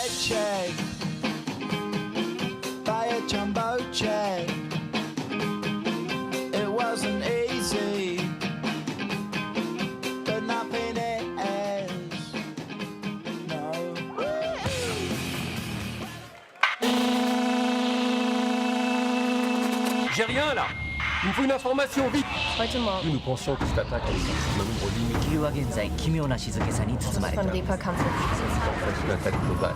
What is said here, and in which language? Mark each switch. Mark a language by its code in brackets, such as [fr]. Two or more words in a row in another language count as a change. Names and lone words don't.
[en] check. Buy a jumbo jet. It wasn't easy, but nothing is. No. [fr] J'ai rien là. Il me faut une information vite. Nous pensions que cette attaque allait sortir un nombre limité. [ja] 地球は現在奇妙な静けさに包まれてい [fr] En [ja] る。 [fr] fait, c'est une attaque globale.